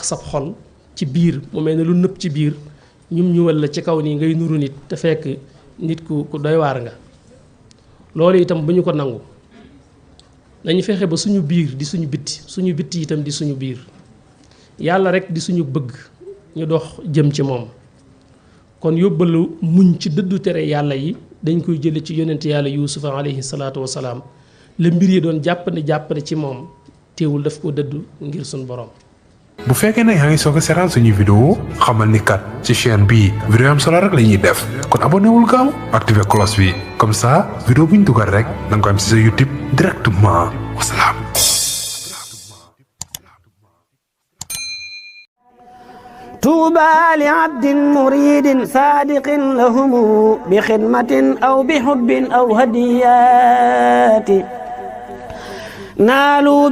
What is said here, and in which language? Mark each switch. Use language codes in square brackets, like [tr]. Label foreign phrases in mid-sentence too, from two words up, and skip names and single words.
[wo] sab xol ci biir mu mel ne lu nëpp ci biir ñuwal la ci kaw nii ngay nuru nit te fekk nit ku doy waar nga loolu itam bu ñu ko nangu dañu fexe ba suñu biir di suñu bitti itam di suñu biir yàlla rek di suñu bëgg ñu dox jëm ci moom kon yóbbalu muñ ci dëddu tere yàlla yi dañ koy jële ci yonent yàlla yuusufa [ar] عليه الصلاة والسلام [wo] la mbir yi doon jàppane ci moom teewul daf ko dëddu ngir suñu borom. bu fekkee ne yaa ngi soog a seetaan suñuy vidéo xamal ni kat ci chaîne bii vidéo am solo rek la ñuy def kon abonné wul gaaw activé cloche bi [fr] comme ça [wo] vidéo bu ñu dugal rek da nga ko am ci sa YouTube directement wasalaam. [ar] طوبى لعبد مريد صادق لهم بخدمة أو بحب أو هديات نالوا